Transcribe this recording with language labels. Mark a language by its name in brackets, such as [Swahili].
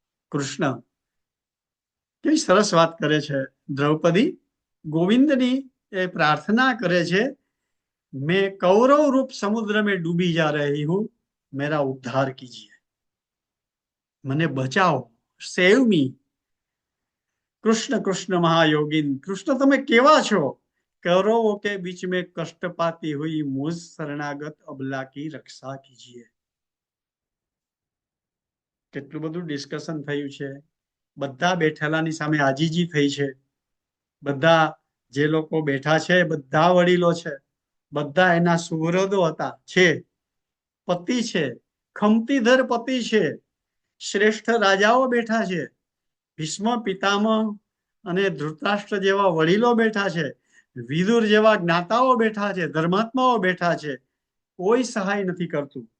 [Gujarati] કૃષ્ણ કેવી સરસ વાત કરે છે દ્રૌપદી, ગોવિંદની એ પ્રાર્થના કરે છે, [Hindi] મેં કૌરવ રૂપ સમુદ્ર में डूबी जा रही हूं, मेरा उद्धार कीजिए, [Gujarati] મને બચાવો, [English] Save me. [Gujarati] કૃષ્ણ કૃષ્ણ મહાયોગીન, કૃષ્ણ તમે કેવા છો? [Hindi] कौरवों के बीच में कष्ट पाती हुई मुझ शरणागत अबला की रक्षा कीजिए. [Gujarati] કેટલું બધું ડિસ્કશન થયું છે, બધા બેઠેલાની સામે આજીજી થઈ છે, બધા જે લોકો બેઠા છે બધા વડીલો છે, બધા એના સુહૃદો હતા, છે, પતિ છે, ખમતીધર પતિ છે, શ્રેષ્ઠ રાજાઓ બેઠા છે, ભીષ્મ પિતામહ અને ધૃતરાષ્ટ્ર જેવા વડીલો બેઠા છે, વિદુર જેવા જ્ઞાતાઓ બેઠા છે, ધર્માત્માઓ બેઠા છે, કોઈ સહાય નથી કરતું.